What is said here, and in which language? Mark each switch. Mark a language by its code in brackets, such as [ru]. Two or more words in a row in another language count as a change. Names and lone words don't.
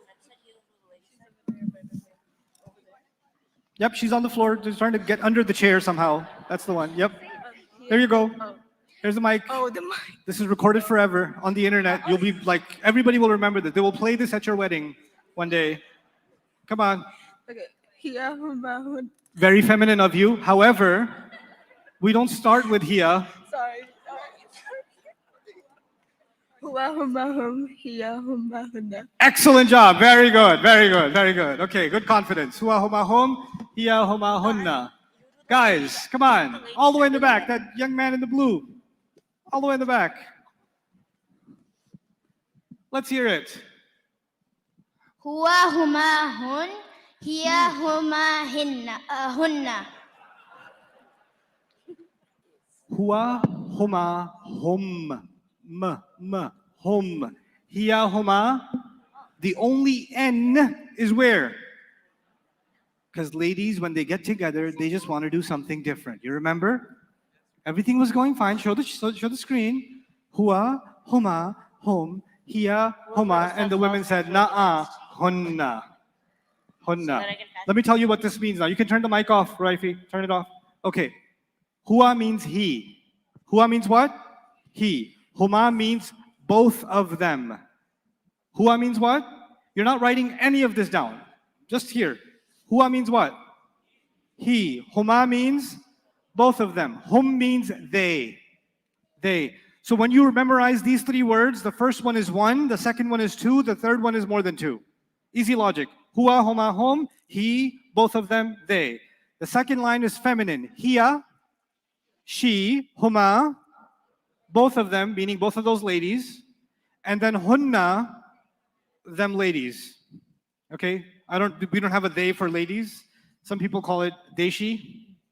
[en] Yep, she's on the floor, just trying to get under the chair somehow. That's the one. Yep. There you go. Here's the mic. Oh, the mic. This is recorded forever on the internet. You'll be like, everybody will remember this. They will play this at your wedding one day. Come on. [ar] Okay. هي, هما، هن. [en] Very feminine of you. However, we don't start with hiya. Sorry. [ar] هو، هما، هم. هي، هما, هنّ. [en] Excellent job. Very good. Very good. Very good. Okay, good confidence. [ar] هو هما هم، هي هما هنّ. [en] Guys, come on. All the way in the back. That young man in the blue. All the way in the back. Let's hear it. [ar] هو، هما، هن. هي، هما، هنّ. هو هما هم. هم. هي هما. [en] The only N is where? Because ladies, when they get together, they just want to do something different. You remember? Everything was going fine. Show the screen. [ar] هو، هما، هم، هي، هما. [en] And the women said, [ar] ناعا، هنّ. هنّ. [en] Let me tell you what this means now. You can turn the mic off, Raifi. Turn it off. Okay. Huwa means he. Huwa means what? He. Huma means both of them. Huwa means what? You're not writing any of this down. Just here. Huwa means what? he. Huma means both of them. Hum means they. They. So when you memorize these three words, the first one is one, the second one is two, the third one is more than two. Easy logic. [ar] هو، هما، هم, [en] he, both of them, they. The second line is feminine. Hiya, she, huma, both of them, meaning both of those ladies. And then hunna, them ladies. Okay? We don't have a they for ladies. Some people call it deshi.